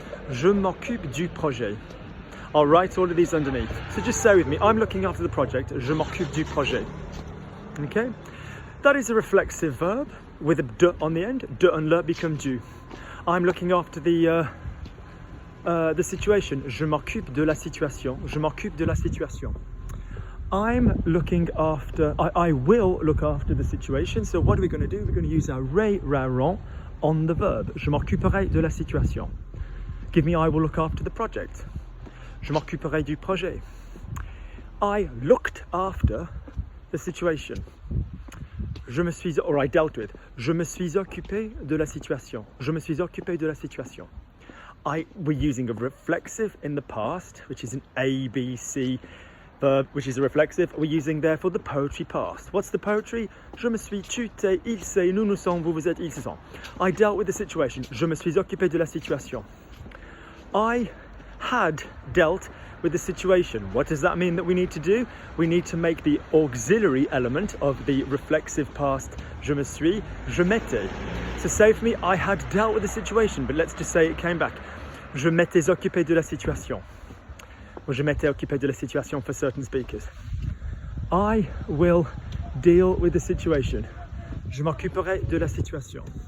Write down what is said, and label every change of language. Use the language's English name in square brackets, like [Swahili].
[French] Je m'occupe du projet. [English] I'll write all of these underneath. So just say with me, I'm looking after the project. [French] Je m'occupe du projet. [English] Okay? That is a reflexive verb with a de on the end. De and le become du. I'm looking after the situation. [French] Je m'occupe de la situation. Je m'occupe de la situation. [English] I'm looking after, I will look after the situation. So what are we going to do? We're going to use our rend on the verb. [French] Je m'occuperai de la situation. [English] Give me I will look after the project. [French] Je m'occuperai du projet. [English] I looked after the situation. I dealt with. [French] Je me suis occupé de la situation. Je me suis occupé de la situation. [English] We're using a reflexive in the past, which is an ABC verb, which is a reflexive. We're using therefore the poetry past. What's the poetry? [French] Je me suis, tu, t'es, il s'est, nous, nous sommes, vous, vous êtes, ils se sont. [English] I dealt with the situation. [French] Je me suis occupé de la situation. [English] I had dealt with the situation. What does that mean that we need to do? We need to make the auxiliary element of the reflexive past [French] je me suis, je m'étais. [English] So say for me, I had dealt with the situation, but let's just say it came back. [French] Je m'étais occupé de la situation. Or je m'étais occupé de la situation [English] for certain speakers. I will deal with the situation. [French] Je m'occuperai de la situation.